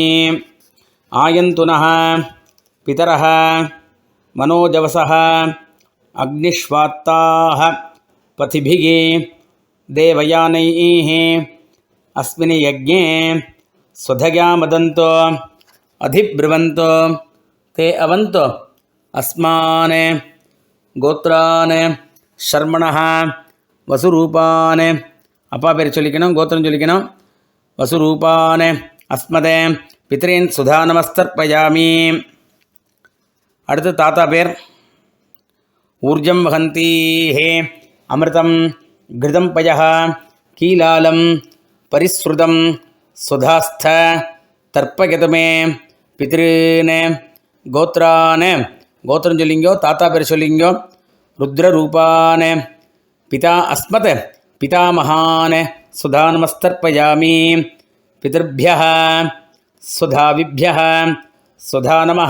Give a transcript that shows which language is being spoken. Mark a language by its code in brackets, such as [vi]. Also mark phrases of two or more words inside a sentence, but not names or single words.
[sa] आयन्तु नः पितरः मनोजवसः अग्निष्वात्ताः पथिभिः देवयानैः अस्मिन् यज्ञे स्वधया मदन्तो अधिब्रुवन्तु ते अवन्तु अस्मान् गोत्रान् शर्मणः वसुरूपान्. [ta] அப்பா பேர் சொல்லிக்கணும், கோத்திரம் சொல்லிக்கணும். [sa] वसुरूपान् अस्मत् पितॄन् स्वधा नमस्तर्पयामि. [ta] அடுத்து தாத்தா பேர். [sa] ऊर्जं वहन्तीः अमृतं घृतं पयः कीलालं परिस्रुतम् स्वधास्थ तर्पयत मे पितॄन् गोत्रान्. [ta] கோத்திரம் சொல்லிங்கோ, தாத்தா பேர் சொல்லிங்கோ. [sa] रुद्ररूपान् पिता अस्मत् पितामहान् स्वधा नमस्तर्पयामि. पितृभ्यः स्वधाविभ्यः स्वधा नमः.